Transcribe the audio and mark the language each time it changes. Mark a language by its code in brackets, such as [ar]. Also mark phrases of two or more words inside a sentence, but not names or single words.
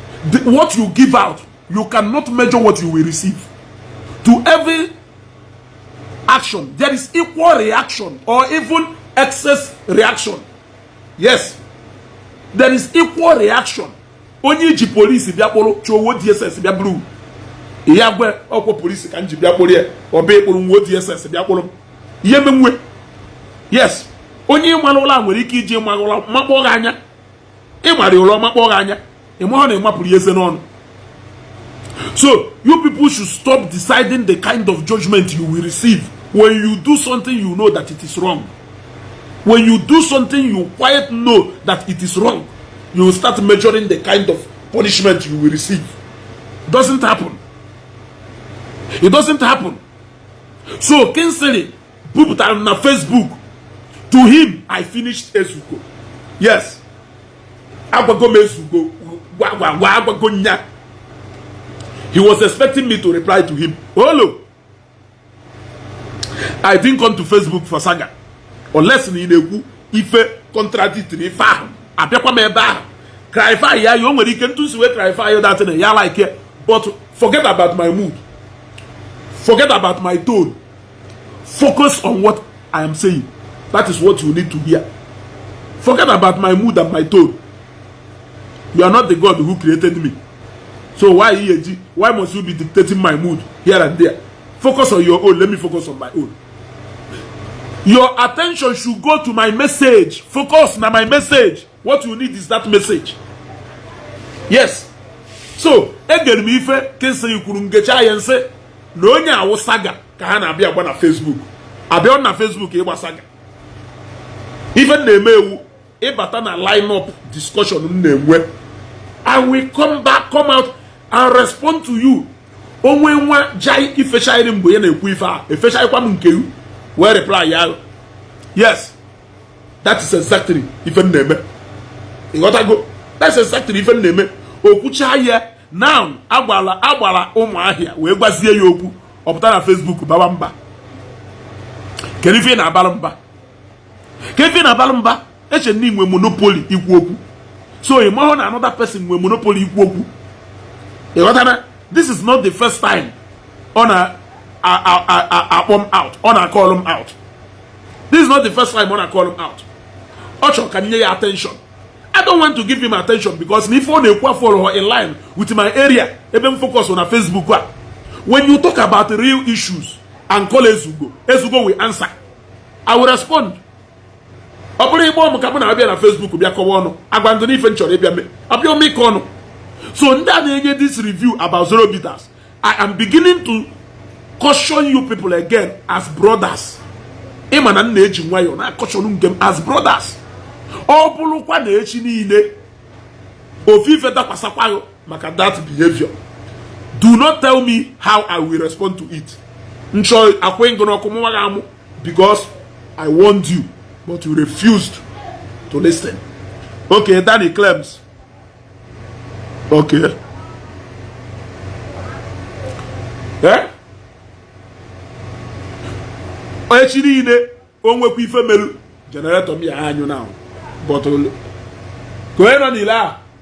[en] The, what you give out, you cannot measure what you will receive. To every action, there is equal reaction or even excess reaction. Yes. There is equal reaction. [ig] Onye ji police bịa kpụrụ, chụọ D S S bịa buru. Ya gwe, ọkwa police ka m ji bịa kpụrụ ya. Ọ bụ ịkpụrụ nwa D S S bịa kpụrụ m. Ihe menwe. Yes. Onye ịmalụ ụla nwere ike iji malụ ụla makpọ gị anya. Ị mara ụla makpọ gị anya. Ị mahụ na ị mapụrụ ya eze n'ọnụ. [en] So, you people should stop deciding the kind of judgment you will receive. When you do something, you know that it is wrong. When you do something, you quite know that it is wrong. You will start measuring the kind of punishment you will receive. Doesn't happen. It doesn't happen. So, Kingsley, put on Facebook. To him, I finished Ezuko. Yes. [ig] Agwago m Ezuko. Gwa, gwa, gwa, agwago nya. [en] He was expecting me to reply to him. [ig] Olo. [en] I didn't come to Facebook for saga. [ig] Unless ni na-ekwu ife contradictory ife ahụ. Abịakwa m ebe ahụ. Clarify ya, ya o nwere ike ntụ si wee clarify ya [en] that thing, [ig] ya like ya. [en] But forget about my mood. Forget about my tone. Focus on what I am saying. That is what you need to hear. Forget about my mood and my tone. You are not the God who created me. So why, E A G, why must you be dictating my mood here and there? Focus on your own. Let me focus on my own. Your attention should go to my message. Focus na my message. What you need is that message. Yes. So, [ig] egere m ife, Kingsley kwuru ngecha ya nsị, na onye awụ saga ka ha na-abịa agba na Facebook. Abịa na Facebook ịgba saga. Ife m na-eme ewu, ịbata na [en] line-up discussion [ig] m na-enwe. [en] I will come back, come out and respond to you. [ig] Onwe nwa jai ifechairi mgbe ya na-ekwu ife a, efechaikwa m nke you, wee reply ya. [en] Yes, that is exactly [ig] ife m na-eme. Ị ghọtago? [en] That's exactly [ig] ife m na-eme. O kwucha ya, now, agbala, agbala Ụmụahịa, wee gwazie ya okwu. Ọ pụta na Facebook, bawa mba. Kedu ife ị na-abalụ mba? Kedu ife ị na-abalụ mba? Eche na ị nwe monopoly ikwu okwu. So, ị mahụ na [en] another person [ig] nwe monopoly ikwu okwu. Ị ghọtara? [en] This is not the first time [ig] ọ na, a, a, a, a, akpọ m [en] out. [ig] Ọ na-akọlụ m [en] out. This is not the first time [ig] ọ na-akọlụ m [en] out. [ig] Ọ chọrọ ka m nye ya attention. [en] I don't want to give him attention because if [ig] ọ na-ekwu afọ ọrụ [en] in line with my area, [ig] ebe m [en] focus on [ig] na Facebook a. [en] When you talk about real issues and call Ezugo, Ezugo will answer. I will respond. [ig] Ọ bụrụ ịkpọ m ka mụ na-abịa na Facebook bịa kọwa ọnụ, agwa ndụ n'ife m chọrọ ịbịa mee. Abịa m ịkọ ọnụ. [en] So [ig] ndị a na-enye [en] this review about Zoro Bitters, I am beginning to caution you people again as brothers. [ig] Ị ma na m na-eji nwayọọ na caution nke m [en] as brothers. [ig] Ọ bụrụkwa na echi niile ofufe dakwasakwa gị maka [en] that behavior, do not tell me how I will respond to it. [ig] Nchọ akwụ ngụ n'ọkụ mụwa gị amụ [en] because I warned you, but you refused to listen. Okay, Danny Clems. Okay. Eh? [ig] Echi niile, o nwekwa ife melu, generator m ya anyụ now. [en] But, [ig] ka onye nọ n'ile a,